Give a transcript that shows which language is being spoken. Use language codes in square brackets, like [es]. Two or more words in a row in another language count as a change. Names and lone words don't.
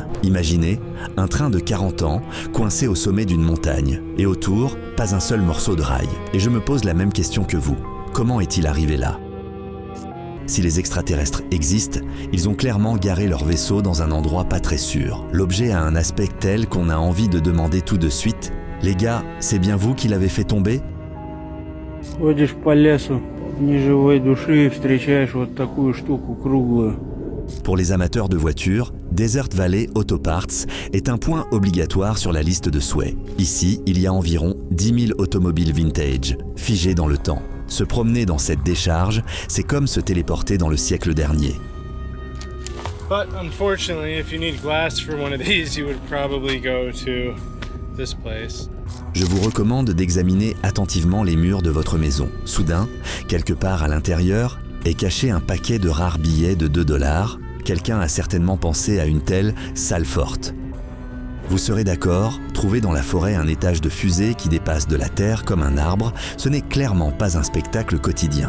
[fr] Imaginez, un train de 40 ans, coincé au sommet d'une montagne, et autour, pas un seul morceau de rail. Et je me pose la même question que vous. Comment est-il arrivé là ? Si les extraterrestres existent, ils ont clairement garé leur vaisseau dans un endroit pas très sûr. L'objet a un aspect tel qu'on a envie de demander tout de suite: les gars, c'est bien vous qui l'avez fait tomber ? [ru] Ходишь по лесу, ни живой души, и встречаешь вот такую штуку круглую. [fr] Pour les amateurs de voitures, Desert Valley Auto Parts est un point obligatoire sur la liste de souhaits. Ici, il y a environ 10 000 automobiles vintage, figées dans le temps. Se promener dans cette décharge, c'est comme se téléporter dans le siècle dernier. [en] But unfortunately, if you need glass for one of these, you would probably go to this place. [fr] Je vous recommande d'examiner attentivement les murs de votre maison. Soudain, quelque part à l'intérieur, est caché un paquet de rares billets de 2 $. Quelqu'un a certainement pensé à une telle salle forte. Vous serez d'accord, trouver dans la forêt un étage de fusée qui dépasse de la terre comme un arbre, ce n'est clairement pas un spectacle quotidien.